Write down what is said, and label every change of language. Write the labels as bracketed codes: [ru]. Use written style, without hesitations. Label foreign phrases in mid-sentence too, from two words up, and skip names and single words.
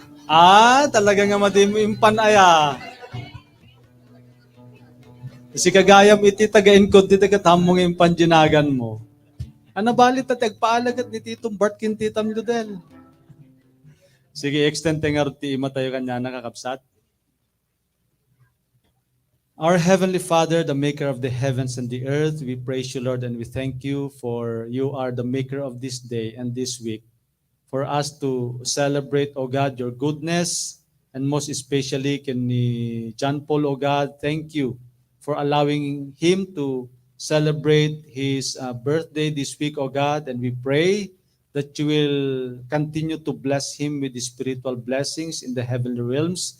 [ilo] Talaga nga madi mo impan aya. Si kagayam iti tagain ko, ti tagatamong impan jinagan mo. Ano balit at agpaalagat ni Titong Bart kin Titam Ludel. Sige, extend tengar ti ima tayo kanya nakakapsat. [en] Our Heavenly Father, the maker of the heavens and the earth, we praise you, Lord, and we thank you for you are the maker of this day and this week. For us to celebrate, O God, your goodness, and most especially can ni John Paul, O God, thank you for allowing him to celebrate his birthday this week, O God, and we pray that you will continue to bless him with the spiritual blessings in the heavenly realms.